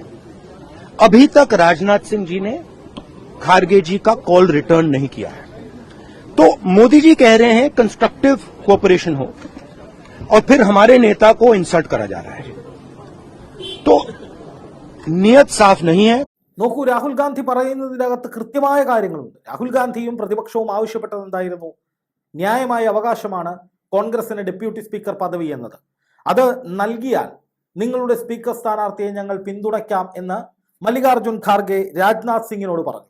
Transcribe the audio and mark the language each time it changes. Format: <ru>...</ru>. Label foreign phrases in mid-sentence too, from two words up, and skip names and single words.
<hi>अभी तक राजनाथ सिंह जी ने खारगे जी का</hi> <en>call return</en> <hi>नहीं किया है। तो मोदी जी कह रहे हैं</hi> <en>constructive cooperation</en> <hi>हो, और फिर हमारे नेता को इंसल्ट करा जा रहा है, तो नियत साफ नहीं है।</hi> <ml>നോക്കൂ, രാഹുൽ ഗാന്ധി പറയുന്നതിനകത്ത് കൃത്യമായ കാര്യങ്ങളുണ്ട്. രാഹുൽ ഗാന്ധിയും പ്രതിപക്ഷവും ആവശ്യപ്പെട്ടത് എന്തായിരുന്നു? ന്യായമായ അവകാശമാണ് കോൺഗ്രസിന് ഡെപ്യൂട്ടി സ്പീക്കർ പദവി എന്നത്. അത് നൽകിയാൽ നിങ്ങളുടെ സ്പീക്കർ സ്ഥാനാർത്ഥിയെ ഞങ്ങൾ പിന്തുണയ്ക്കാം എന്ന് മല്ലികാർജുൻ ഖാർഗെ രാജ്നാഥ് സിംഗിനോട് പറഞ്ഞു.</ml>